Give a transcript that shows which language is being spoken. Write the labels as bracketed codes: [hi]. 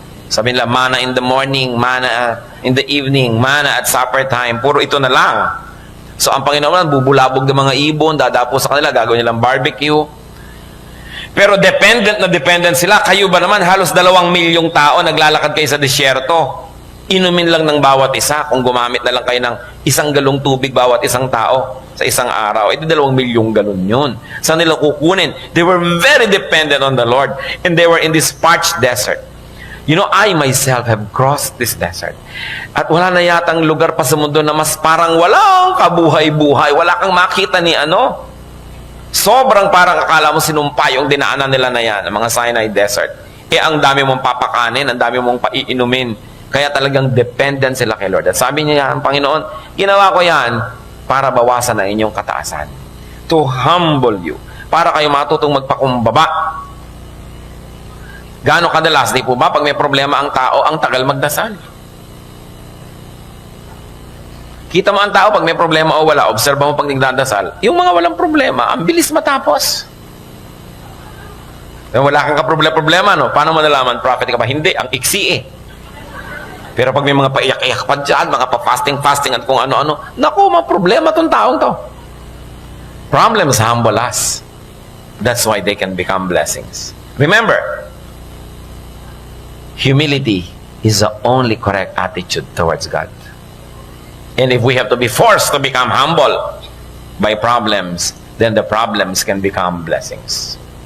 [tl] Sabi nila, [en] mana in the morning, mana in the evening, mana at supper time. [tl] Puro ito na lang. So, ang Panginoon, bubulabog ng mga ibon, dadapo sa kanila, gagawin nilang barbecue. Pero dependent sila. Kayo ba naman, halos 2 milyong tao naglalakad kayo sa disyerto. Inumin lang ng bawat isa. Kung gumamit na lang kayo ng 1 galong tubig bawat isang tao sa isang araw, 2 milyong galon yun. Saan nila kukunin? [en] They were very dependent on the Lord. And they were in this parched desert. You know, I myself have crossed this desert. [tl] At wala na yatang lugar pa sa mundo na mas parang walang kabuhay-buhay. Wala kang makita ni ano. Sobrang parang akala mo sinumpa yung dinaanan nila na yan, ang mga Sinai Desert. Ang dami mong papakanin, ang dami mong paiinumin. Kaya talagang dependent sila kay Lord. At sabi niya, ang Panginoon, ginawa ko yan para bawasan ang inyong kataasan. [en] To humble you. [tl] Para kayo matutong magpakumbaba. Gaano kadalas, di po ba, pag may problema ang tao, ang tagal magdasal. Kita mo ang tao, pag may problema o wala, obserba mo pag nagdadasal, yung mga walang problema, ang bilis matapos. Wala kang kaproblema, no? Paano mo nalaman, prophet ka ba? Hindi, ang iksi eh. Pero pag may mga paiyak-iyak pa dyan, mga pa-fasting at kung ano-ano, naku, mga problema tong taong to. [en] Problems humble us. That's why they can become blessings. Remember, humility is the only correct attitude towards God. And if we have to be forced to become humble by problems, then the problems can become blessings.